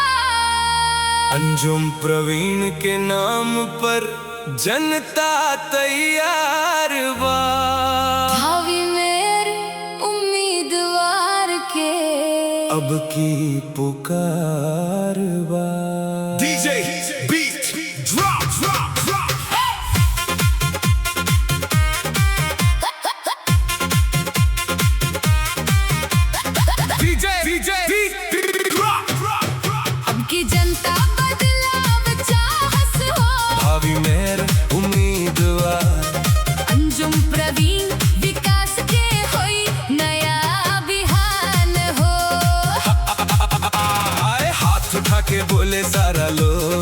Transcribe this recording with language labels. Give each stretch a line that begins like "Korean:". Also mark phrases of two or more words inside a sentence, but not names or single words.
Bhojpuri: अंजुम प्रवीण के नाम पर जनता तैयार बा। भावी मेरे उम्मीदवार के अब की पुकार बा।
English: DJ beat drop drop drop DJ beat drop drop
Bhojpuri: अब की जनता बदलाव चाहत हो। भावी मेरे उम्मीदवार अंजुम प्रवीण विकास के होई नया बिहान हो। आए हाथ उठा के बोले सारा लोग